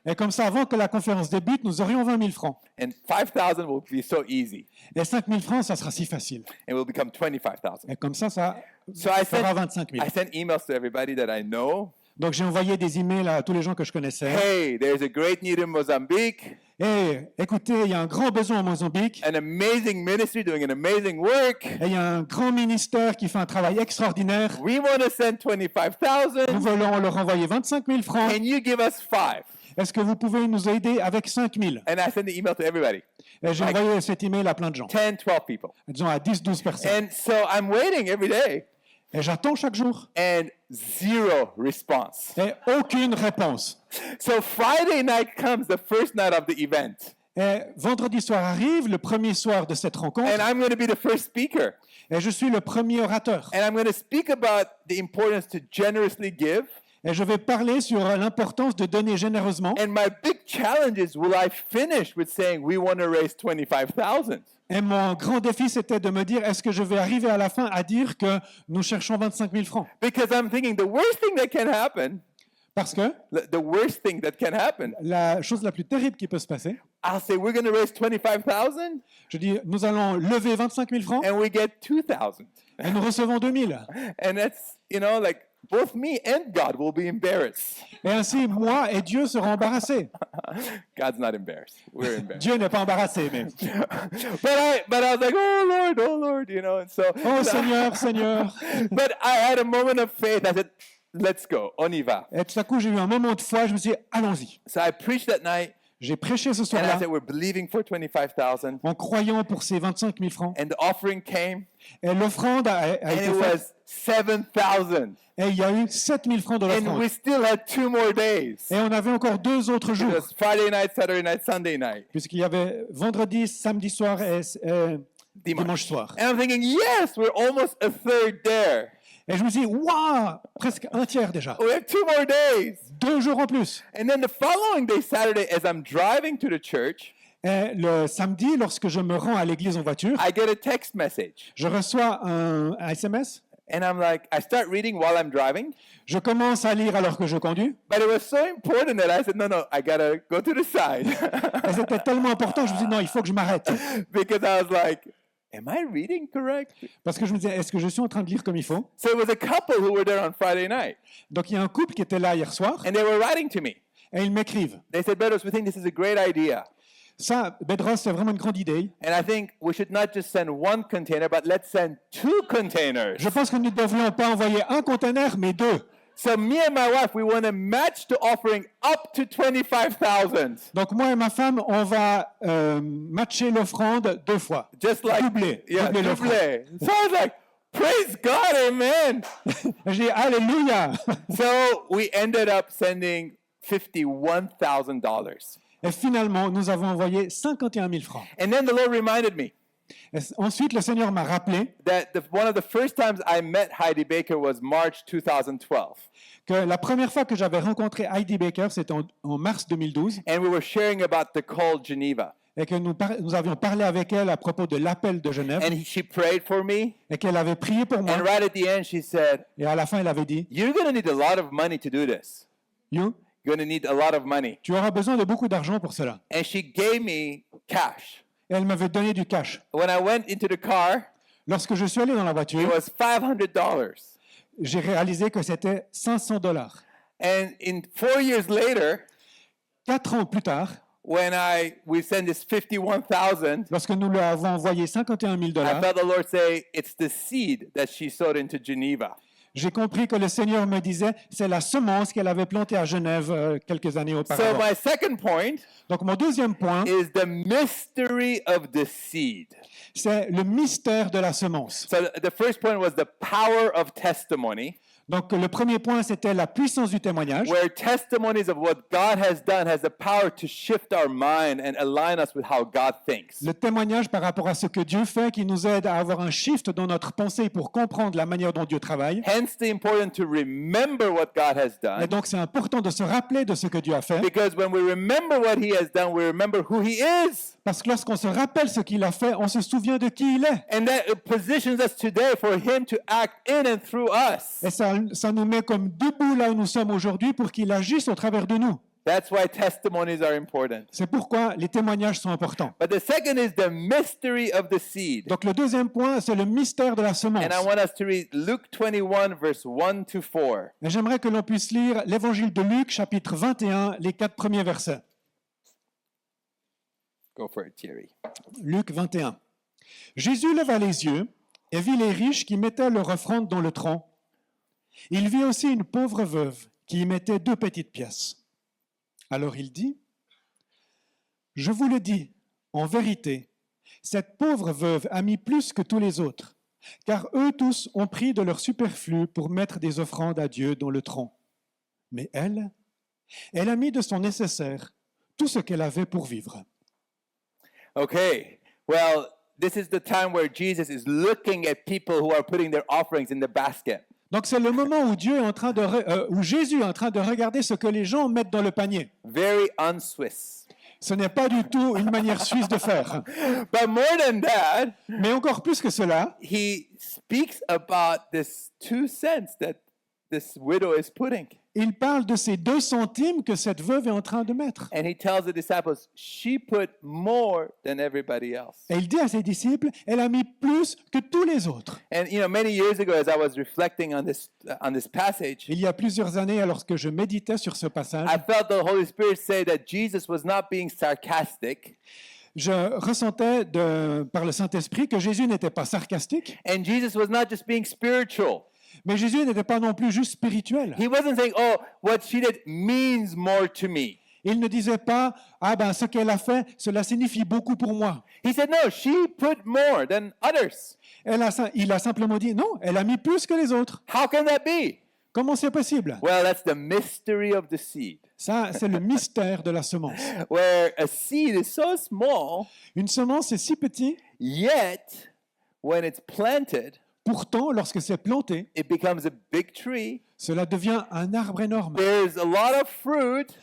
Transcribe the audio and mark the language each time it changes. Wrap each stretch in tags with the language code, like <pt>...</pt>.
<fr>Et comme ça, avant que la conférence débute, nous aurions 20 000 francs.</fr> <en>and 5,000 will be so easy,</en> <fr>Et 5 000 francs, ça sera si facile.</fr> <en>and will become 25,000.</en> <fr>Et comme ça</fr> <en>So I</en> <fr>fera</fr> <en>sent,</en> <fr>25 000.</fr> <en>I sent emails to everybody that I know.</en> <fr>Donc j'ai envoyé des emails à tous les gens que je connaissais.</fr> <en>Hey, there's a great need in Mozambique,</en> <fr>Et écoutez, il y a un grand besoin au Mozambique.</fr> <en>an amazing ministry doing an amazing work.</en> <fr>Et il y a un grand ministère qui fait un travail extraordinaire.</fr> <en>We want to send</en> <fr>Nous</fr> <en>25,000.</en> <fr>voulons leur envoyer 25 000 francs.</fr> <en>Can you give us 5?</en> <fr>Est-ce que vous pouvez nous aider avec 5 000?</fr> <en>And I sent the email to everybody,</en> <fr>Et j'ai envoyé cet email à plein de gens,</fr> <en>10, 12 people.</en> <fr>disons à 10, 12 personnes.</fr> <en>And so I'm waiting every day,</en> <fr>Et j'attends chaque jour.</fr> <en>and zero response.</en> <fr>Et aucune réponse.</fr> <en>So Friday night comes, the first night of the event,</en> <fr>Et vendredi soir arrive, le premier soir de cette rencontre,</fr> <en>and I'm going to be the first speaker.</en> <fr>et je suis le premier orateur.</fr> <en>And I'm going to speak about the importance to generously give.</en> <fr>Et je vais parler sur l'importance de donner généreusement.</fr> <en>And my big challenge is, will I finish with saying we want to raise 25,000?</en> <fr>Et mon grand défi, c'était de me dire, est-ce que je vais arriver à la fin à dire que nous cherchons 25 000 francs?</fr> <en>Because I'm thinking the worst thing that can happen,</en> <fr>Parce que</fr> <en>the worst thing that can happen,</en> <fr>la chose la plus terrible qui peut se passer,</fr> <en>I'll say we're going to raise 25,000</en> <fr>je dis, nous allons lever 25 000 francs</fr> <en>and we get 2,000.</en> <fr>et nous recevons 2 000.</fr> <en>And that's, like both me and God will be embarrassed.</en> <fr>Et ainsi, moi et Dieu seront embarrassés.</fr> <en>God's not embarrassed. We're embarrassed.</en> <fr>Dieu n'est pas embarrassé, mais</fr> <en>But I was like, oh Lord, and so.</en> <fr>oh Seigneur, Seigneur.</fr> <en>But I had a moment of faith. I said, let's go,</en> <fr>on y va. Et tout à coup, j'ai eu un moment de foi, je me suis dit, allons-y.</fr> <en>So I preached that night,</en> <fr>J'ai prêché ce</fr> <en>and I</en> <fr>soir-là</fr> <en>said, we're believing for 25,000.</en> <fr>en croyant pour ces 25 000 francs.</fr> <en>And the offering came,</en> <fr>Et l'offrande a</fr> <en>and</en> <fr>été</fr> <en>it</en> <fr>faite.</fr> <en>was 7,000.</en> <fr>Et il y a eu 7 000 francs de</fr> <en>And</en> <fr>l'offrande.</fr> <en>we still had 2 more days.</en> <fr>Et on avait encore 2 autres</fr> <en>It</en> <fr>jours,</fr> <en>was Friday night, Saturday night, Sunday night,</en> <fr>puisqu'il y avait vendredi, samedi soir et dimanche soir.</fr> <en>And I'm thinking, yes, we're almost a third there.</en> <fr>Et je me suis dit, waouh, presque un tiers déjà.</fr> <en>We have 2 more days.</en> <fr>2 jours en plus.</fr> <en>And then the following day, Saturday, as I'm driving to the church,</en> <fr>Et le samedi, lorsque je me rends à l'église en voiture,</fr> <en>I get a text message.</en> <fr>je reçois un SMS.</fr> <en>And I'm like, I start reading while I'm driving.</en> <fr>Je commence à lire alors que je conduis.</fr> <en>But it was so important that I said, no, I gotta go to the side.</en> <fr>Et c'était tellement important, je me dis non, il faut que je m'arrête.</fr> <en>Because I was like, am I reading correct?</en> <fr>Parce que je me disais, est-ce que je suis en train de lire comme il faut?</fr> <en>So it was a couple who were there on Friday night.</en> <fr>Donc il y a un couple qui était là hier soir</fr> <en>And they were writing to me.</en> <fr>et ils m'écrivent.</fr> <en>They said, Bedros, we think this is a great idea.</en> <fr>Ça, Bedros, c'est vraiment une grande idée.</fr> <en>And I think we should not just send one container, but let's send 2 containers.</en> <fr>Je pense que nous ne devrions pas envoyer un conteneur, mais 2.</fr> <en>So me and my wife, we want to match the offering up to 25,000.</en> <fr>Donc moi et ma femme, on va matcher l'offrande 2 fois.</fr> <en>Just like,</en> <fr>Doubler l'offrande. doubler.</fr> <en>So I was like, praise God, amen.</en> <fr>J'ai dit Alléluia.</fr> <en>So we ended up sending $51,000.</en> <fr>Et finalement, nous avons envoyé 51 000 francs.</fr> <en>And then the Lord reminded me</en> <fr>Et ensuite, le Seigneur m'a rappelé</fr> <en>that one of the first times I met Heidi Baker was March 2012.</en> <fr>que la première fois que j'avais rencontré Heidi Baker, c'était en mars 2012,</fr> <en>And we were sharing about the call Geneva.</en> <fr>et que nous avions parlé avec elle à propos de l'appel de Genève,</fr> <en>And she prayed for me.</en> <fr>et qu'elle avait prié pour moi.</fr> <en>And right at the end, she said,</en> <fr>Et à la fin, elle avait dit,</fr> <en>you're going to need a lot of money to do this. You, You're going to need a lot of money.</en> <fr>tu auras besoin de beaucoup d'argent pour cela.</fr> <en>And she gave me cash.</en> <fr>Et elle m'avait donné du cash.</fr> <en>When I went into the car,</en> <fr>Lorsque je suis allé dans la</fr> <en>it</en> <fr>voiture,</fr> <en>was $500.</en> <fr>j'ai réalisé que c'était $500.</fr> <en>And in 4 years later,</en> <fr>4 ans plus tard,</fr> <en>when we sent this 51,000,</en> <fr>lorsque nous lui avons envoyé 51 000</fr> <en>I</en> <fr>dollars,</fr> <en>felt the Lord say, it's the seed that she sowed into Geneva.</en> <fr>j'ai compris que le Seigneur me disait, c'est la semence qu'elle avait plantée à Genève quelques années</fr> <en>So</en> <fr>auparavant.</fr> <en>my second point</en> <fr>Donc mon deuxième point,</fr> <en>is the mystery of the seed.</en> <fr>c'est le mystère de la semence.</fr> <en>So the first point was the power of testimony,</en> <fr>Donc le premier point, c'était la puissance du témoignage.</fr> <en>where testimonies of what God has done has the power to shift our mind and align us with how God thinks.</en> <fr>Le témoignage par rapport à ce que Dieu fait, qui nous aide à avoir un shift dans notre pensée pour comprendre la manière dont Dieu travaille.</fr> <en>Hence the importance to remember what God has</en> <fr>Et</fr> <en>done,</en> <fr>donc c'est important de se rappeler de ce que Dieu a fait,</fr> <en>because when we remember what He has done, we remember who He is.</en> <fr>parce que lorsqu'on se rappelle ce qu'il a fait, on se souvient de qui il est.</fr> <en>And that positions us today for Him to act in and through us.</en> <fr>Et ça nous met comme debout là où nous sommes aujourd'hui pour qu'il agisse au travers de nous.</fr> <en>That's why testimonies are important.</en> <fr>C'est pourquoi les témoignages sont importants.</fr> <en>But the second is the mystery of the seed.</en> <fr>Donc le deuxième point, c'est le mystère de la semence.</fr> <en>And I want us to read Luke 21, verse 1 to 4.</en> <fr>Et j'aimerais que l'on puisse lire l'évangile de Luc, chapitre 21, les 4 premiers versets.</fr> <en>Go for it, Thierry.</en> <fr>Luc 21. Jésus leva les yeux et vit les riches qui mettaient leur offrande dans le tronc. Il vit aussi une pauvre veuve qui y mettait 2 petites pièces. Alors il dit, « Je vous le dis, en vérité, cette pauvre veuve a mis plus que tous les autres, car eux tous ont pris de leur superflu pour mettre des offrandes à Dieu dans le tronc. Mais elle a mis de son nécessaire tout ce qu'elle avait pour vivre. »</fr> <en>Okay, well, this is the time where Jesus is looking at people who are putting their offerings in the basket.</en> <fr>Donc c'est le moment où où Jésus est en train de regarder ce que les gens mettent dans le panier.</fr> <en>Very un-Swiss.</en> <fr>Ce n'est pas du tout une manière suisse de faire.</fr> <en>But more than that,</en> <fr>Mais encore plus que cela,</fr> <en>he speaks about this 2 cents that this widow is putting.</en> <fr>il parle de ces 2 centimes que cette veuve est en train de mettre.</fr> <en>And he tells the disciples, she put more than everybody else.</en> <fr>Et il dit à ses disciples, elle a mis plus que tous les autres.</fr> <en>And many years ago, as I was reflecting on this passage,</en> <fr>Il y a plusieurs années, alors que je méditais sur ce passage,</fr> <en>I felt the Holy Spirit say that Jesus was not being sarcastic,</en> <fr>je ressentais par le Saint-Esprit que Jésus n'était pas sarcastique,</fr> <en>and Jesus was not just being spiritual.</en> <fr>mais Jésus n'était pas non plus juste spirituel.</fr> <en>He wasn't saying, oh, what she did means more to me.</en> <fr>Il ne disait pas, ah ben ce qu'elle a fait, cela signifie beaucoup pour moi.</fr> <en>He said, no, she put more than others.</en> <fr>Il a simplement dit, non, elle a mis plus que les autres.</fr> <en>How can that be?</en> <fr>Comment c'est possible?</fr> <en>Well, that's the mystery of the seed,</en> <fr>Ça, c'est le mystère de la semence.</fr> <en>where a seed is so small,</en> <fr>Une semence est si petite,</fr> <en>yet when it's planted,</en> <fr>Pourtant, lorsque c'est planté,</fr> <en>it becomes a big tree.</en> <fr>cela devient un arbre énorme</fr> <en>There's a lot of fruit,</en>